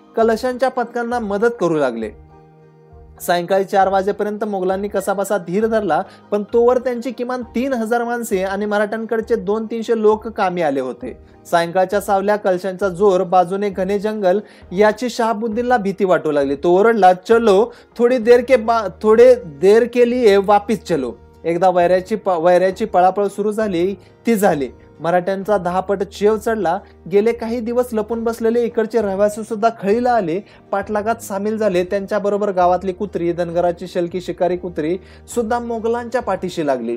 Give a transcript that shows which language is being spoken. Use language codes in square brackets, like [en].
[mr] कलशांच्या पथकांना मदत करू लागले. सायंकाळी 4 वाजेपर्यंत मोगलांनी कसाबसा धीर धरला, पण तोवर त्यांची किमान 3000 माणसे आणि मराठ्यांकडचे 200-300 लोक कामी आले होते. सायंकाळच्या सावल्या, कलशांचा जोर, बाजूने घने जंगल याची शहाबुद्दीनला भीती वाटू लागली. तो ओरडला, [hi] चलो थोडी देर के लिए वापिस चलो. [mr] एकदा वैऱ्याची पळापळ सुरू झाली ती झाली. मराठ्यांचा 10 पट चेव चढला. गेले काही दिवस लपून बसलेले इकडचे रहिवासी सुद्धा खळीला आले, पाठलागात सामील झाले. त्यांच्याबरोबर गावातली कुत्री, धनगराची शलकी शिकारी कुत्री सुद्धा मोगलांच्या पाठीशी लागली.